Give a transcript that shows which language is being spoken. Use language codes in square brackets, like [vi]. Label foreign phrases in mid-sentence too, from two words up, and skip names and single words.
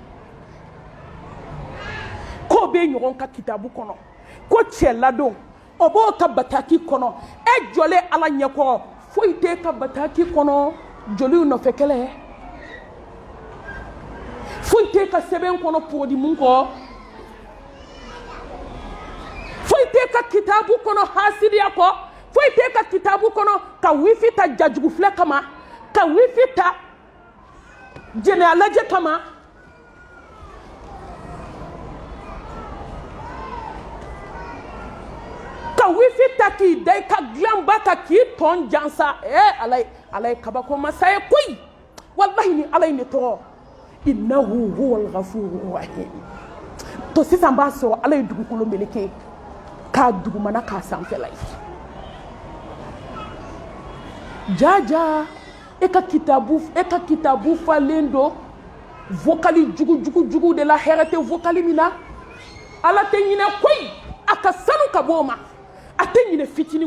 [bm] k'o bɛ ɲɔgɔn ka kitabu kɔnɔ ko cɛ ladon o b'o ka bataki kɔnɔ e jɔlen ala ɲɛkɔrɔ foyi t'e ka bataki kɔnɔ joliw nɔfɛ kɛlɛ foyi t'e ka sɛbɛn kɔnɔ pɔgɔdimu kɔ foyi t'e ka kitabu kɔnɔ hasidiya kɔ foyi t'e ka kitabu kɔnɔ ka wifi ta jajugu filɛ kama ka wifi ta jɛnɛ a lajɛ kama ka wifi ta k'i da i ka dilanba ta k'i tɔn jansa ala ye kabako masa ye koyi wallahi ni ala ye ne tɔgɔ [ar] إنه هو الغفور الرحيم [bm] to sisan b'a sɔrɔ ala ye dugukolo meleke k'a dugumana k'a sanfɛla ye jaja e ka kitabu falen do vocali jugu de la hɛrɛ tɛ vocali min na ala tɛ ɲinɛ koyi a ka sanu ka bɔ o ma a tɛ ɲinɛ fitinin